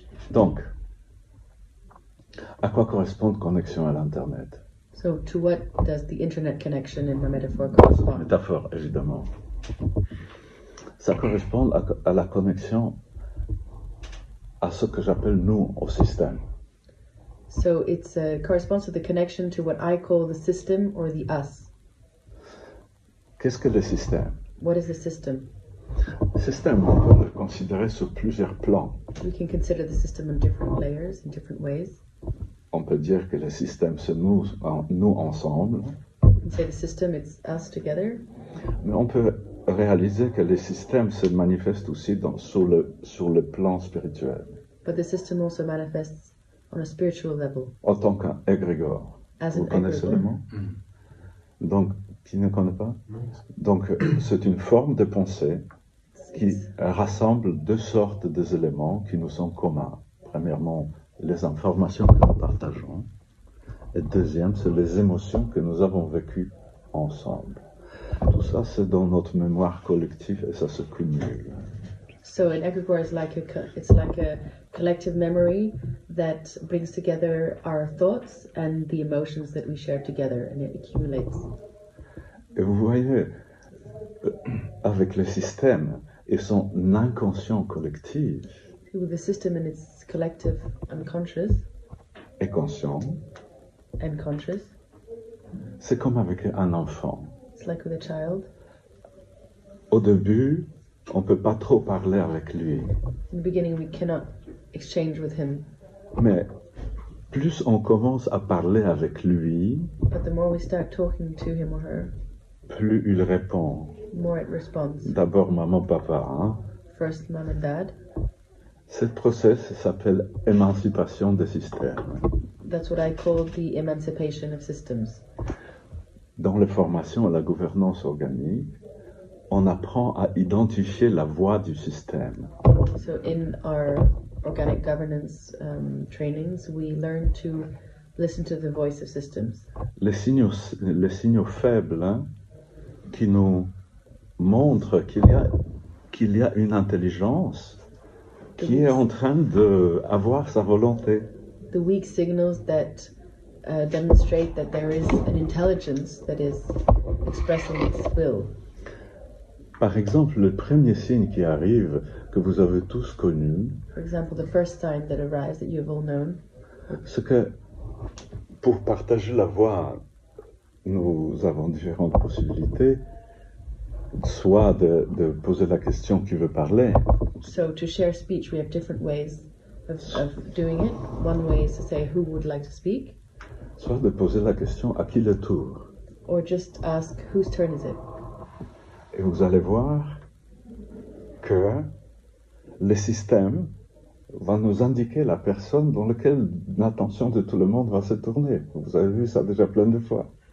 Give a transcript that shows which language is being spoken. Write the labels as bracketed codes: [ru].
[fr] Donc, à quoi correspond connexion à l'Internet? [en] So to what does the internet connection in the metaphor correspond? [fr] Métaphore, évidemment. Ça correspond à la connexion à ce que j'appelle nous au système. [en] So it corresponds to the connection to what I call the system or the us. [fr] Qu'est-ce que le système? [en] What is the system? [fr] Le système, on peut le considérer sur plusieurs plans. [en] We can consider the system in different layers, in different ways. [fr] On peut dire que le système, c'est nous ensemble. [en] We can say the system, it's us together. [fr] Mais on peut réaliser que le système se manifeste aussi sur le plan spirituel. [en] But the system also manifests on a spiritual level. [fr] En tant qu'égrégore. Vous connaissez le mot? Donc, qui ne connaît pas? Donc, c'est une forme de pensée qui rassemble deux sortes d'éléments qui nous sont communs. Premièrement, les informations que nous partageons. Et deuxième, c'est les émotions que nous avons vécues ensemble. Tout ça, c'est dans notre mémoire collective et ça se cumule. [en] So an egregore is like a collective memory that brings together our thoughts and the emotions that we share together, and it accumulates. [fr] Et vous voyez, avec le système et son inconscient collectif, [en] With the system and its collective unconscious [fr] et conscient, [en] and conscious, [fr] c'est comme avec un enfant. [en] it's like with a child. [fr] Au début, on peut pas trop parler avec lui. [en] In the beginning, we cannot exchange with him. [fr] Mais plus on commence à parler avec lui, [en] But the more we start talking to him or her, [fr] plus il répond. [en] more it responds. [fr] D'abord maman, papa. Hein? [en] First, mom and dad. [fr] Ce process s'appelle émancipation des systèmes. [en] That's what I call the emancipation of systems. [fr] Dans les formations à la gouvernance organique, on apprend à identifier la voix du système. [en] So in our organic governance trainings, we learn to listen to the voice of systems. [fr] Les signaux faibles, hein, qui nous montrent qu'il y a une intelligence qui est en train d'avoir sa volonté. [en] The weak signals that demonstrate that there is an intelligence that is expressing its will. [fr] Par exemple, le premier signe qui arrive, que vous avez tous connu, [en] For example, the first sign that arrives that you have all known, [fr] c'est que pour partager la voix, nous avons différentes possibilités, soit de poser la question qui veut parler, [en] so to share speech, we have different ways of doing it. One way is to say who would like to speak, [fr] soit de poser la question à qui le tour. [en] or just ask whose turn is it. [fr] Et vous allez voir que le système va nous indiquer la personne dans laquelle l'attention de tout le monde va se tourner. Vous avez vu ça déjà plein de fois.